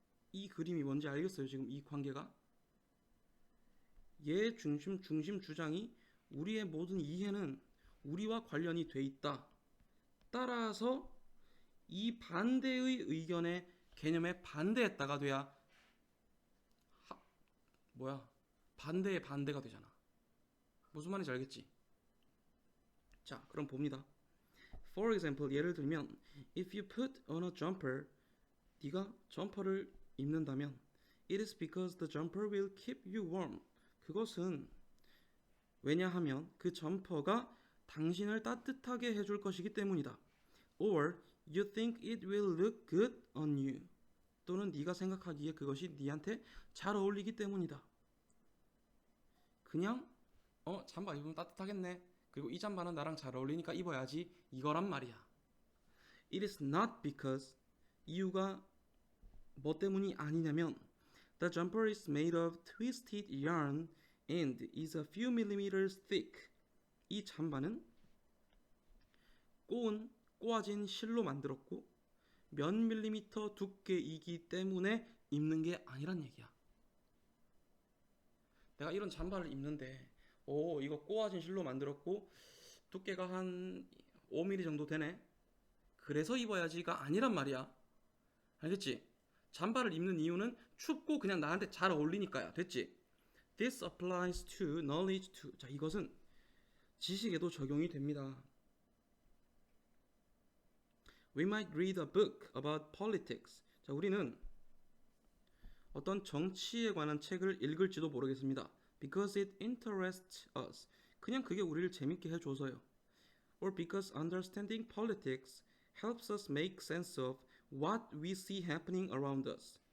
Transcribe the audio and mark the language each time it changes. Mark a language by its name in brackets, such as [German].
[Korean] 이 그림이 뭔지 알겠어요? 지금 이 관계가 얘 중심 주장이 우리의 모든 이해는 우리와 관련이 돼 있다. 따라서 이 반대의 의견에 개념에 반대했다가 돼야 반대의 반대가 되잖아. 무슨 말인지 알겠지? 자, 그럼 봅니다. [English] For example, [Korean] 예를 들면 [English] if you put on a jumper, [Korean] 네가 점퍼를 입는다면 [English] it is because the jumper will keep you warm. [Korean] 그것은 왜냐하면 그 점퍼가 당신을 따뜻하게 해줄 것이기 때문이다. [English] Or You think it will look good on you. [Korean] 또는 네가 생각하기에 그것이 네한테 잘 어울리기 때문이다. 그냥 잠바 입으면 따뜻하겠네. 그리고 이 잠바는 나랑 잘 어울리니까 입어야지. 이거란 말이야. [English] It is not because [Korean] 이유가 뭐 때문이 아니냐면 [English] The jumper is made of twisted yarn and is a few millimeters thick. [Korean] 이 잠바는 꼬아진 실로 만들었고 몇 밀리미터 두께이기 때문에 입는 게 아니란 얘기야. 내가 이런 잠바를 입는데 이거 꼬아진 실로 만들었고 두께가 한 5mm 정도 되네. 그래서 입어야지가 아니란 말이야. 알겠지? 잠바를 입는 이유는 춥고 그냥 나한테 잘 어울리니까야. 됐지? [English] This applies to knowledge too. [Korean] 자, 이것은 지식에도 적용이 됩니다. [English] We might read a book about politics. [Korean] 자, 우리는 어떤 정치에 관한 책을 읽을지도 모르겠습니다. [English] Because it interests us. [Korean] 그냥 그게 우리를 재밌게 해줘서요. [English] Or because understanding politics helps us make sense of what we see happening around us.